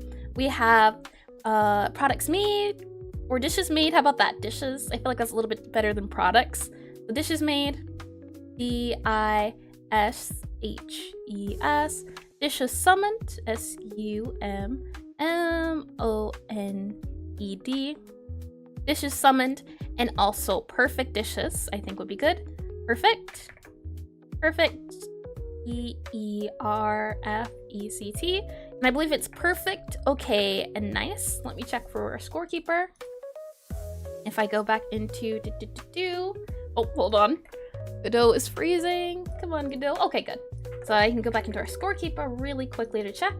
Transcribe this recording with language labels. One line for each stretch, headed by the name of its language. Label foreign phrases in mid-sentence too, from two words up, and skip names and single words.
English: We have products made or dishes made. How about that? Dishes. I feel like that's a little bit better than products. The dishes made. D-I-S-H-E-S. Dishes summoned. S-U-M-M-O-N-E-D. Dishes summoned. And also perfect dishes, I think would be good. Perfect. Perfect. E-E-R-F-E-C-T. And I believe it's perfect, okay, and nice. Let me check for our scorekeeper. If I go back into oh, hold on. Godot is freezing. Come on, Godot. Okay, good. So I can go back into our scorekeeper really quickly to check.